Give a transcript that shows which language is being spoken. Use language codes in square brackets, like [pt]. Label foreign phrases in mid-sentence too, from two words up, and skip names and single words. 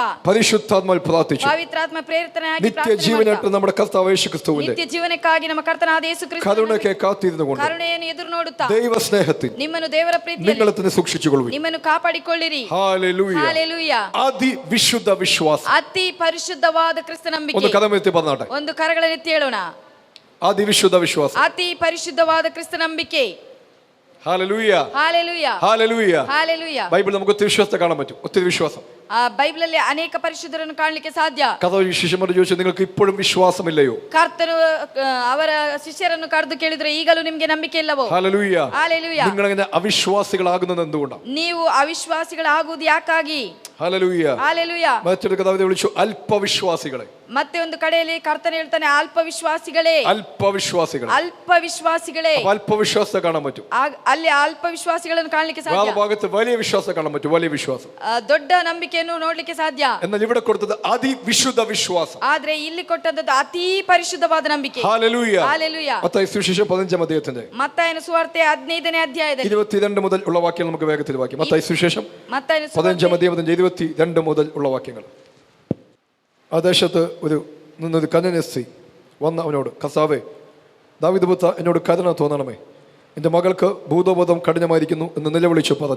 [ml] പരിശുദ്ധാത്മാവിൽ പ്രാർത്ഥിച്ചു [kn] ಪವಿತ್ರಾತ್ಮ ಪ್ರೇರಿತನಾಗಿ [ml] നിത്യ ജീവനായിട്ട് നമ്മുടെ കർത്താവ് യേശുക്രിസ്തുവിന്റെ [kn] ನಿತ್ಯ ಜೀವನಕ್ಕಾಗಿ ನಮ್ಮ ಕರ್ತನಾದ ಯೇಸು ಕ್ರಿಸ್ತನ [ml] കരുണയ്ക്ക് കാത്തിരുന്നുകൊണ്ട് [kn] ಕರುಣೆಯನ್ನು ಎದುರು ನೋಡುತ್ತಾ [ml] ദൈവ സ്നേഹത്തിൽ [kn] ನಿಮ್ಮನ್ನು ದೇವರ ಪ್ರೀತಿಯಲ್ಲಿ [ml] നിങ്ങളെ തന്നെ സൂക്ഷിച്ചുകൊള്ളുവിൻ. [kn] ನಿಮ್ಮನ್ನು ಕಾಪಾಡಿಕೊಳ್ಳಿರಿ. [ml] ഹല്ലേലൂയ. [kn] ಹಾಲೆಲೂಯ. [ml] അതിവിശുദ്ധ വിശ്വാസം, [kn] ಅತಿ ಪರಿಶುದ್ಧವಾದ ಕ್ರಿಸ್ತ ನಂಬಿಕೆ. [ml] ഒന്ന് കരമെത്തി പറഞ്ഞാട്ടെ, [kn] ಒಂದು ಕರಗಳನ್ನೆತ್ತಿ ಹೇಳೋಣ. [ml] അതിവിശുദ്ധ വിശ്വാസം, [kn] ಅತಿ ಪರಿಶುದ್ಧವಾದ ಕ್ರಿಸ್ತ ನಂಬಿಕೆ. [ml] ഹല്ലേലൂയ. [kn] ಹಾಲೆಲೂಯ. [ml] ഹല്ലേലൂയ. [kn] ಹಾಲೆಲೂಯ. [ml] ബൈബിൾ നമുക്ക് ഒത്തിരി വിശ്വാസത്തെ കാണാൻ പറ്റും, ഒത്തിരി വിശ്വാസം. [kn] ಬೈಬಲ್ ಅಲ್ಲಿ ಅನೇಕ ಪರಿಶುದ್ಧರನ್ನು ಕಾಣಲಿಕ್ಕೆ ಸಾಧ್ಯ. [ml] കർത്താവ് ശിഷ്യന്മാരോട് ചോദിച്ചു, നിങ്ങൾക്ക് ഇപ്പോഴും വിശ്വാസമില്ലയോ? [kn] ಕರ್ತನು ಅವರ ಶಿಷ್ಯರನ್ನು ಕರೆದು ಕೇಳಿದ್ರೆ, ಈಗಲೂ ನಿಮಗೆ ನಂಬಿಕೆ ಇಲ್ಲವೋ? [ml] ഹല്ലേലൂയ. [kn] ಹಾಲೆಲೂಯ. [ml] നിങ്ങൾ അങ്ങനെ അവിശ്വാസികളാകുന്നത് എന്തുകൊണ്ടാണ്? [kn] ನೀವು ಅವಿಶ್ವಾಸಿಗಳಾಗುವುದು ಯಾಕಾಗಿ? [ml] ഹല്ലേലൂയ. [kn] ಹಾಲೆಲೂಯ. [ml] മറ്റൊരു കർത്താവിനെ വിളിച്ചു അല്പവിശ്വാസികളെ. [kn] ಮತ್ತೆ ಒಂದು ಕಡೆಯಲ್ಲಿ ಕರ್ತನ ಹೇಳ್ತಾನೆ, ಅಲ್ಪ ವಿಶ್ವಾಸಿಗಳೇ. [ml] അല്പവിശ്വാസികളെ. [kn] ಅಲ್ಪ ವಿಶ್ವಾಸಿಗಳೇ. [ml] അല്പവിശ്വാസത്തെ കാണാൻ പറ്റും. [kn] ಅಲ್ಲಿ ಅಲ್ಪ ವಿಶ್ವಾಸಿಗಳನ್ನು ಕಾಣಲಿಕ್ಕೆ ಸಾಧ್ಯ. [ml] ഭാഗത്ത് വലിയ വിശ്വാസം കാണാൻ പറ്റും, വലിയ വിശ്വാസം. [kn] ದೊಡ್ಡ ನಂಬಿಕೆಯನ್ನು ನೋಡ್ಲಿಕ್ಕೆ ಸಾಧ್ಯ. [ml] എന്നാൽ ഇവിടെ കൊടുത്തത് അതിവിശുദ്ധ വിശ്വാസം. [kn] ಆದ್ರೆ ಇಲ್ಲಿ ಕೊಟ್ಟದ್ದು ಅತಿ ಪರಿಶುದ್ಧವಾದ ನಂಬಿಕೆ. [ml] ഹല്ലേലൂയ. [kn] ಹಾಲೆಲೂಯ. [ml] മത്തായി സുവിശേഷം 15-ാം അധ്യായത്തിന്റെ [kn] ಮತ್ತಾಯನ ಸುವಾರ್ತೆ 15ನೇ ಅಧ್ಯಾಯದಲ್ಲಿ [ml] 22 മുതൽ ഉള്ള വാക്യങ്ങൾ നമുക്ക് വേഗത്തിൽ വായിക്കാം. മത്തായി സുവിശേഷം 15-ാം അധ്യായത്തിന്റെ 22 ഉള്ള വാക്യങ്ങൾ. ആ ദേശത്ത് നിന്നൊരു കന്യക സ്ത്രീ വന്ന് അവനോട്, കർത്താവേ, ദാവീദ് പുത്രാ, എന്നോട് കരുണ തോന്നണമേ, എൻ്റെ മകൾക്ക് ഭൂതബോധം കഠിനമായിരിക്കുന്നു എന്ന് നിലവിളിച്ചു പറഞ്ഞു.